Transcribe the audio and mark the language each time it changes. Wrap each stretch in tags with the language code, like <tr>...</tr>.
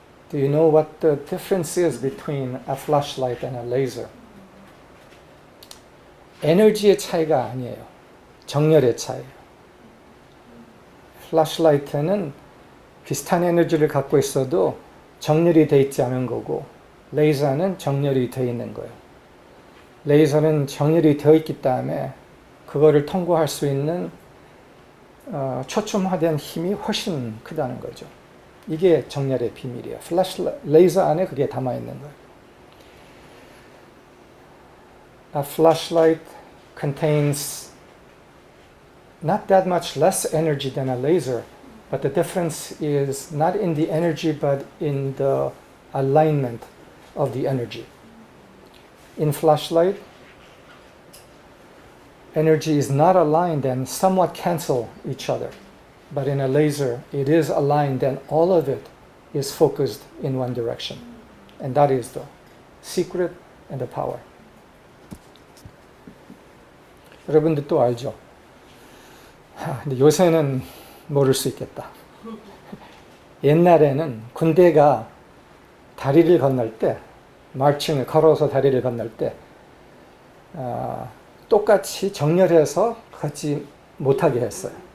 <en>Do you know what the difference is between a flashlight and a laser?</en> <ko>에너지의 차이가 아니에요. 정열의 차이예요. 플래시라이트는 비슷한 에너지를 갖고 있어도 정렬이 되어 있지 않은 거고 레이저는 정렬이 되어 있는 거예요. 레이저는 정렬이 되어 있기 때문에 그거를 통과할 수 있는 초점화된 힘이 훨씬 크다는 거죠. 이게 정렬의 비밀이에요. 레이저 안에 그게 담아 있는 거예요.</ko> <en>A flashlight contains not that much less energy than a laser, but the difference is not in the energy but in the alignment of the energy. In flashlight, energy is not aligned and somewhat cancel each other. But in a laser, it is aligned and all of it is focused in one direction. And that is the secret and the power.</en> <ko>여러분들 또 알죠? 근데 요새는 모를 수 있겠다. 옛날에는 군대가 다리를 건널 때, 마칭을 걸어서 다리를 건널 때 똑같이 정렬해서 걷지 못하게 했어요.</ko>